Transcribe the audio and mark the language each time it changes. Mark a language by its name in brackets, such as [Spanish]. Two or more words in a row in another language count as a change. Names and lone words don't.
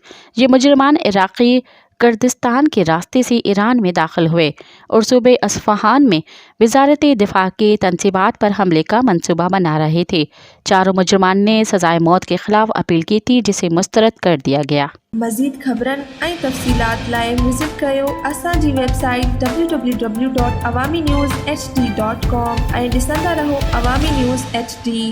[Urdu] یہ مجرمان عراقی کردستان کے راستے سے ایران میں داخل ہوئے اور صوبے اصفہان میں وزارت دفاع کی تنصیبات پر حملے کا منصوبہ بنا رہے تھے۔ 4 مجرمان نے سزائے موت کے خلاف اپیل کی تھی جسے مسترد کر دیا گیا۔ [Sindhi] مزید خبرن ऐं तफ़सीलात लाइ विज़िट कयो असांजी वेबसाइट www.awamiNewsHD.com ऐं ॾिसंदा रहो अवामी न्यूज़ HD।